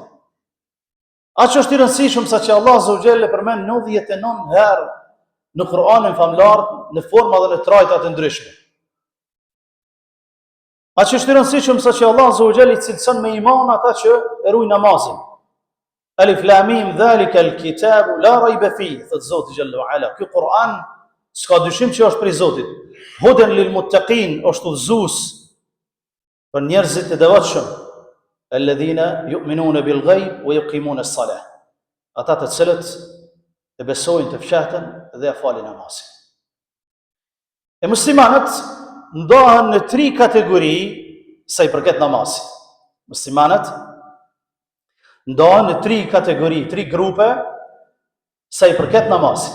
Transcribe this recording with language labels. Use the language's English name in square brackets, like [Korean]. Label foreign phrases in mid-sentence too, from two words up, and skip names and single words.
[Albanian] Aq është i rëndësishëm sa që Allah [Arabic] عز وجل [Albanian] përmend 99 herë në Kur'anin famlar në forma dhe në trajta të ndryshme. Aq është i rëndësishëm sa që Allah [Arabic] عز وجل [Albanian] i cilëson me iman ata që e ruajnë namazin. [Arabic] ألم ذلك الكتاب لا ريب فيه, [Albanian] thot Zoti [Arabic] جل وعلا. [Albanian] Ky Kur'an s'ka dyshim që është prej Zotit. [Arabic] هدى للمتقين, [Albanian] është udhëzues për njerëzit e devotshëm. [Arabic] الذين يؤمنون بالغيب ويقيمون الصلاة. [Albanian] Ata të cilët e besojnë të fshahtën dhe e falin namazin. E muslimanët ndohen në 3 kategori sa i përket namazit. Muslimanët ndohen në 3 kategori, 3 grupe sa i përket namazit.